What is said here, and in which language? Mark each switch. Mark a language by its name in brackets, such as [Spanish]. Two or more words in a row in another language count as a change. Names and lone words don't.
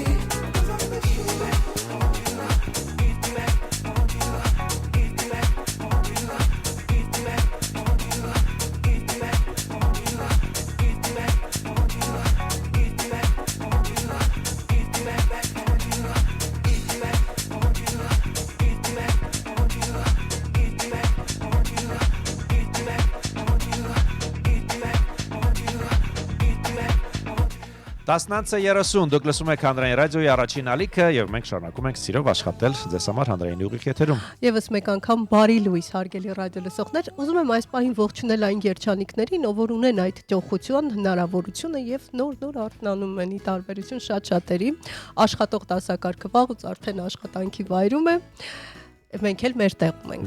[English] Cause I miss you, I want you, need you back, I want you, need you back, I want you, need you back, I want you, need you back, I want you, need you back, I want you, need you back, I want you, need you back, I want you, need you back, I want you, need you back, I want you, need you back, I want you, need you back, I want you, need you back, I want you, need you back, I want you. [Armenian] 19:30 դուք լսում եք հանրային ռադիոյի առաջին ալիքը եւ մենք շարունակում ենք սիրով աշխատել ձեզ համար հանրային ուղիղ եթերում։ Եվս մեկ անգամ բարի լույս հարգելի ռադիո լսողներ, ուզում եմ այս պահին ողջունել այն երջանիկներին, ով ունեն այդ ճոխություն, հնարավորությունը եւ նոր արթնանում են ի տարբերություն շատ շատերի։ Աշխատող դասակարգը վաղուց արդեն աշխատանքի վայրում է։ Մենք էլ մեր տեղում ենք։